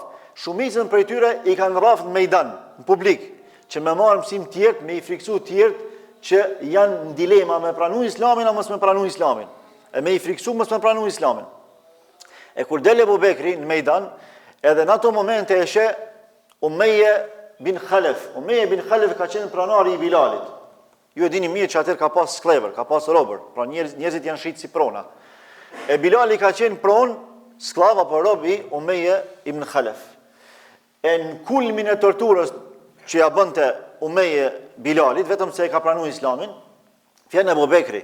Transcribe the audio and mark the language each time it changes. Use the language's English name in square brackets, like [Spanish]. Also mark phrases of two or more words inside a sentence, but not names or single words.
[Albanian] Shumicën prej tyre i kanë rraf në mejdan, në publik, që me marrë mësim tjertë, me i friksu tjertë që janë në dilema me pranu islamin a mos me pranu islamin. E me i friksu mos me pranu islamin. E kur dele Abu Bekri në mejdan, edhe në ato momente e she Umeje bin Khalef. Umeje bin Khalef ka qenë pranari i Bilalit. Ju e dini mirë që atër ka pas sklever, ka pas robër, pra njerëzit janë shitë si prona. E Bilali ka qenë pron, sklava për rob i Umeje ibn Khalef. E në kulmin e torturës që ja bënte Umeje Bilalit, vetëm se e ka pranu islamin, fjanë Abu Bekri.